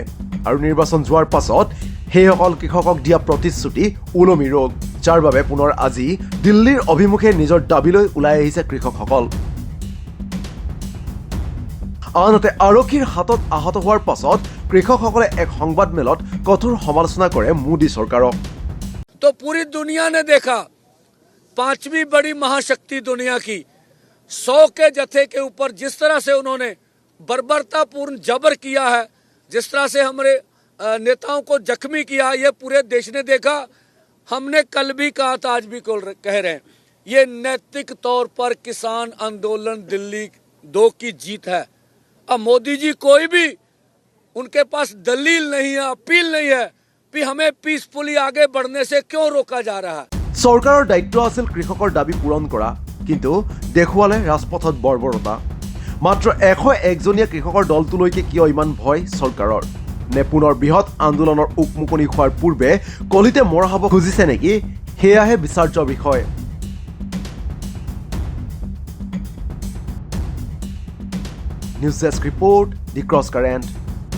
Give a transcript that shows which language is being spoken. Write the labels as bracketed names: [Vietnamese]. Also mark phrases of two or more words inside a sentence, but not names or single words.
[Assamese] আৰু নিৰ্বাচন যোৱাৰ পাছত সেইসকল কৃষকক দিয়া প্ৰতিশ্ৰুতি ওলমি ৰোগ, যাৰ বাবে পুনৰ আজি দিল্লীৰ অভিমুখে নিজৰ দাবীলৈ ওলাই আহিছে কৃষকসকল। আনহাতে আৰক্ষীৰ হাতত আহত হোৱাৰ পাছত কৃষকসকলে এক সংবাদমেলত কঠোৰ সমালোচনা কৰে মোদী চৰকাৰক। [Hindi] तो पूरी दुनिया ने देखा, पांचवी बड़ी महाशक्ति दुनिया की 100 के जत्थे के ऊपर जिस तरह से उन्होंने बर्बरतापूर्ण जबर किया है, जिस तरह से हमारे नेताओं को जख्मी किया, ये पूरे देश ने देखा। हमने कल भी कहा था, आज भी कह रहे हैं, ये नैतिक तौर पर किसान आंदोलन दिल्ली 2 की जीत है। अब मोदी जी कोई भी उनके पास दलील नहीं है, अपील नहीं है कि हमें पीसफुली आगे बढ़ने से क्यों रोका जा रहा है। [Assamese] চৰকাৰৰ দায়িত্ব আছিল কৃষকৰ দাবী পূৰণ কৰা, কিন্তু দেখুৱালে ৰাজপথত বৰ্বৰতা। মাত্ৰ 101জনীয়া কৃষকৰ দলটোলৈকে কিয় ইমান ভয় চৰকাৰৰ? নে পুনৰ বৃহৎ আন্দোলনৰ উকমুকনি হোৱাৰ পূৰ্বে কলিতে মৰা হ'ব খুজিছে নেকি? সেয়াহে বিচাৰ্য বিষয়। নিউজ ডেস্ক ৰিপৰ্ট, দি ক্ৰছ কাৰেণ্ট।